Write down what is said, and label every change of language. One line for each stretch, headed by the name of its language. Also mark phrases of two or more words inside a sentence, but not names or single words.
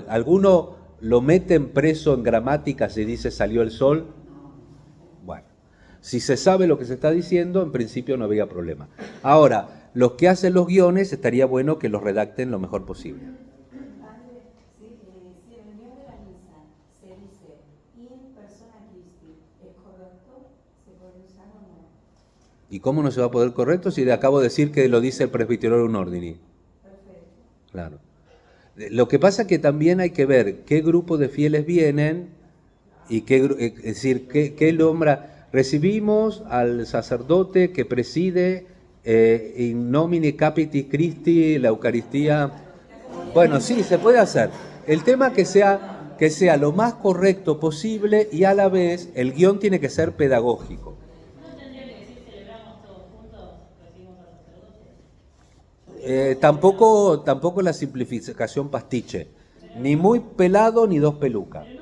Spanish: Alguno lo meten preso en gramática si dice salió el sol. Bueno, si se sabe lo que se está diciendo, en principio no había problema. Ahora, los que hacen los guiones, estaría bueno que los redacten lo mejor posible. Si en el guión de la misa se dice
Latin: in persona Christi,
Spanish: ¿es correcto? ¿Se puede usar o no? ¿Y cómo no se va a poder correcto si le acabo de decir que lo dice el Presbyterorum Ordini? Perfecto. Claro. Lo que pasa es que también hay que ver qué grupo de fieles vienen y es decir, qué nombra. Recibimos al sacerdote que preside
Latin: in nomine capiti Christi
Spanish: la Eucaristía. Bueno, sí, se puede hacer. El tema que sea lo más correcto posible y a la vez el guión tiene que ser pedagógico. ¿No tendría que decir celebramos todos juntos, recibimos al sacerdote? Tampoco la simplificación pastiche. Ni muy pelado ni dos pelucas.